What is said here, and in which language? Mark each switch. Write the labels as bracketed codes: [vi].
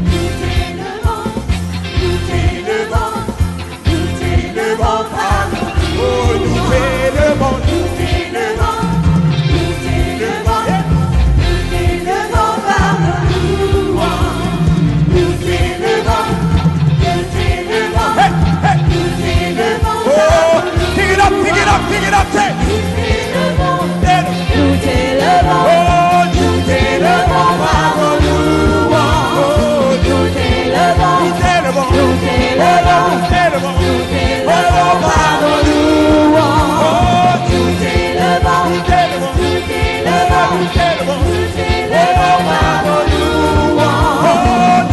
[fr] Nous t'élevons, nous t'élevons, nous t'élevons par nos louanges. Oh, nous t'élevons, nous t'élevons, nous t'élevons, nous t'élevons par nos louanges. Nous t'élevons, nous t'élevons, nous t'élevons. [en] Oh, pick it up, pick it up, pick it up, say. [fr] Nous t'élevons, nous t'élevons. Oh, nous t'élevons par nos louanges. Oh, nous t'élevons, nous t'élevons, nous t'élevons, nous t'élevons, nous t'élevons par nos louanges. Oh, nous t'élevons, nous t'élevons, nous t'élevons, nous t'élevons, nous t'élevons par nos louanges.